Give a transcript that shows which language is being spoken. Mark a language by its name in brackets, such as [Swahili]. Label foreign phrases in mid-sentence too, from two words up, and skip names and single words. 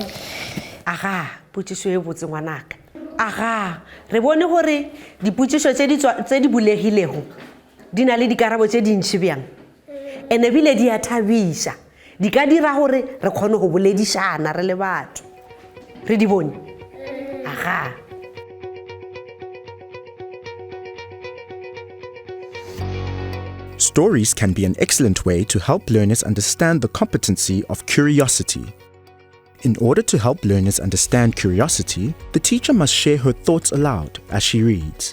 [Northern Sotho] Aha, potšišo e botse ngwanaka. Aha, re bone gore dipotšišo tše di bulegilego di na le dikarabo tše dintši bjang. Ene bile di a thabiša. Di ka dira gore re kgone go boledišana re le batho. Re di bone? Aha. [English] Stories can be an excellent way to help learners understand the competency of curiosity. In order to help learners understand curiosity, the teacher must share her thoughts aloud as she reads.